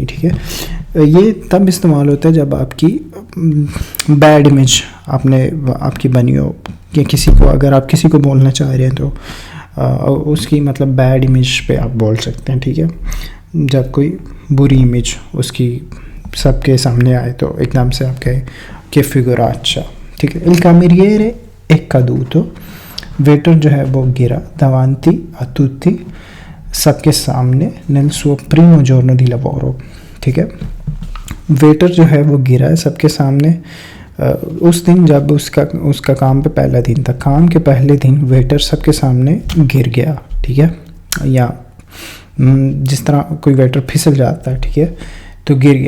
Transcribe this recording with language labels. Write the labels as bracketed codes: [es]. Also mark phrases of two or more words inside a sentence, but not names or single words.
[ur] ٹھیک ہے، یہ تب استعمال ہوتا ہے جب آپ کی [en] bad image [ur] آپ کی بنی ہو، کہ کسی کو اگر آپ کسی کو بولنا چاہ رہے ہیں تو اس کی مطلب [en] bad image [ur] پہ آپ بول سکتے ہیں. ٹھیک ہے، جب کوئی بری امیج اس کی سب کے سامنے آئے تو ایک دم سے آپ کہیں کہ figuraccia. ٹھیک ہے، [it] il cameriere è caduto، [ur] ویٹر جو ہے وہ گرا [it] davanti a tutti، [ur] سب کے سامنے [it] nel suo primo giorno di lavoro. [ur] ٹھیک ہے، ویٹر جو ہے وہ گرا ہے سب کے سامنے. اس دن جب اس کا کام پہ پہلا دن تھا, کام کے پہلے دن ویٹر سب کے سامنے گر گیا, ٹھیک ہے, یا جس طرح کوئی ویٹر پھسل جاتا ہے, ٹھیک ہے, تو گر گیا.